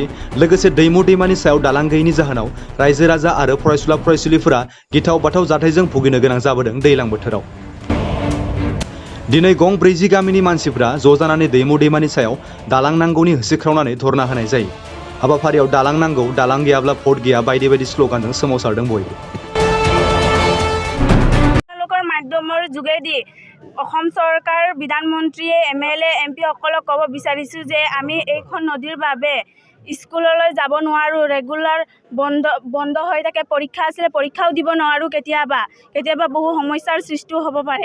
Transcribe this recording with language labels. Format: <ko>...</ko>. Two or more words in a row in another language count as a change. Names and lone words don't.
<brx>लोगोसे दैमु दैमानि सायाव दालां गैयैनि जाहोनाव रायजो राजा आरो फरायसुला फरायसुलिफोरा गिथाव बाथाव जाथायजों भुगिनो गोनां जाबोदों दैलां बोथोराव। दिनै गं 40 गामिनि मानसिफ्रा ज' जानानै दैमु दैमानि सायाव दालां नांगौनि होसिख्रावनानै धरना होनाय जायो। हाबाफारियाव दालां नांगौ, दालां गैयाब्ला भट गैया बायदि बायदि स्ल'गानजों सोमावसारदों बयबो।</brx> <as>মাধ্যমৰ যোগেদি অসম চৰকাৰ বিধানমন্ত্ৰীয়ে MLA MP সকলক ক'ব বিচাৰিছোঁ যে আমি এইখন নদীৰ বাবে স্কুললৈ যাব নোৱাৰোঁ, ৰেগুলাৰ বন্ধ হৈ থাকে, পৰীক্ষা আছিলে পৰীক্ষাও দিব নোৱাৰোঁ, কেতিয়াবা বহু সমস্যাৰ সৃষ্টিও হ'ব পাৰে।</as>